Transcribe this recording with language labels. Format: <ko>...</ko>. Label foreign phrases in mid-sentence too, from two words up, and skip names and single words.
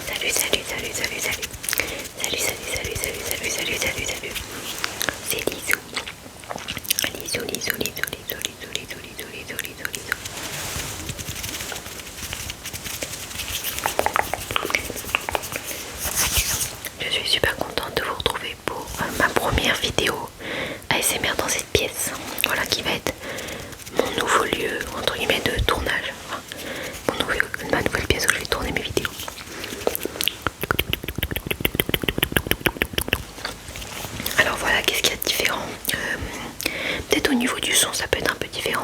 <fr>salut, salut, salut, salut. Salut, salut, salut, salut, salut, salut, salut, salut. C'est Lisou. Lisou, Lisou, Lisou, Lisou, Lisou, Lisou, Lisou, Lisou, Lisou, Lisou. Je suis super contente de vous retrouver pour ma première vidéo ASMR dans cette pièce. Voilà qui va être mon nouveau lieu, entre guillemets, de tournage. Enfin, ma nouvelle pièce où je vais tourner mes vidéos. Alors voilà, qu'est-ce qu'il y a de différent, peut-être au niveau du son ça peut être un peu différent.</fr>